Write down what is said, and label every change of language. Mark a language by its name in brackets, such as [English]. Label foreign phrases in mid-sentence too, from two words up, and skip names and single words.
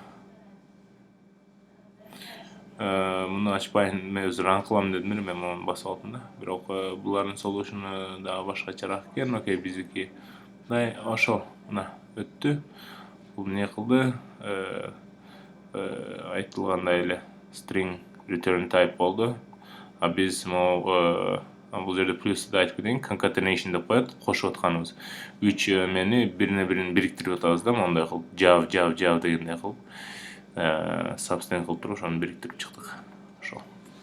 [Kyrgyz] Муну ачпайын, мен өзү ран кылам дедим эле, мен муну басып алдым да. Бирок булардын солушуну дагы башкачараак экен. Окей, биздики мындай ошол мына өттү. Бул эмне кылды? Айтылгандай эле [English] string return type [Kyrgyz] болду. А биз бул жерде плюсты айтып кетейин, concatenation деп коет, кошуп атканыбыз. 3 эмени бирине-бирин бириктирип атабыз да, мондай кылып, жав дегендей кылып, substring кылып туруп ошону бириктирип чыктык. Ошол.